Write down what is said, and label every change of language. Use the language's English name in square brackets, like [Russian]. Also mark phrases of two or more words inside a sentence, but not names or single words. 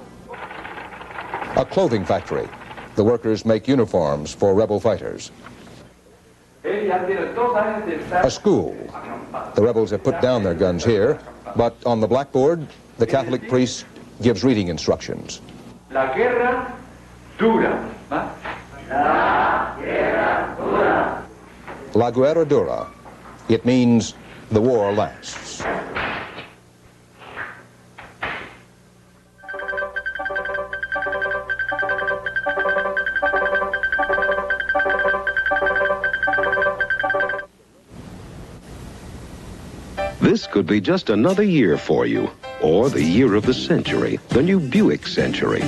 [English] A clothing factory. The workers make uniforms for rebel fighters. A school. The rebels have put down their guns here, but on the blackboard, the Catholic priest gives reading instructions. [Spanish] La guerra dura. La guerra dura. La guerra dura. [English] It means the war lasts. This could be just another year for you, or the year of the century, the new Buick Century.